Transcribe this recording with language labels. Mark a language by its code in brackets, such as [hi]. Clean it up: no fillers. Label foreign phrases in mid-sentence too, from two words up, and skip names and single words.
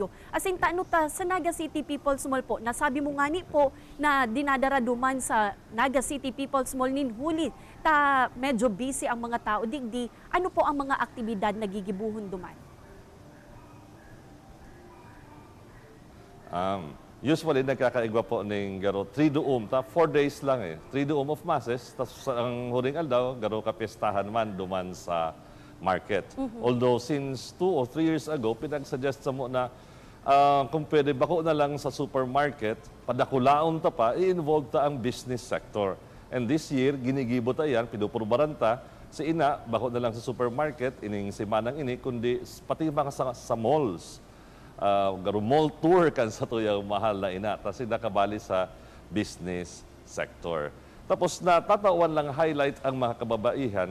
[bik] Asin taano ta sa Naga City People's Mall po, nasabi mo ngani po na dinadara duman sa Naga City People's Mall nin huli, ta medyo busy ang mga tao, digdi, ano po ang mga aktibidad na gigibuhon duman? Usually, nagkakaigwa po ng garo 3 duum, 4 days lang 3 duum of masses, tapos ang huling aldaw, garo kapistahan man duman sa market. [en] Although since 2 or 3 years ago, [bik] pinag-suggest sa mo na kung pwede bako na lang sa supermarket, padakulaon ta pa, i-involve ta ang [en] business sector. And this year, [bik] ginigibo ta yan, pinupurbaran ta, si ina, bako na lang sa supermarket, ining simanang ini, kundi pati mga sa malls. Garo [en] mall tour [bik] kan sa tuyang mahal na ina. Tapos nakabali sa [en] business sector. [bik] Tapos natatawan lang highlight ang mga kababaihan.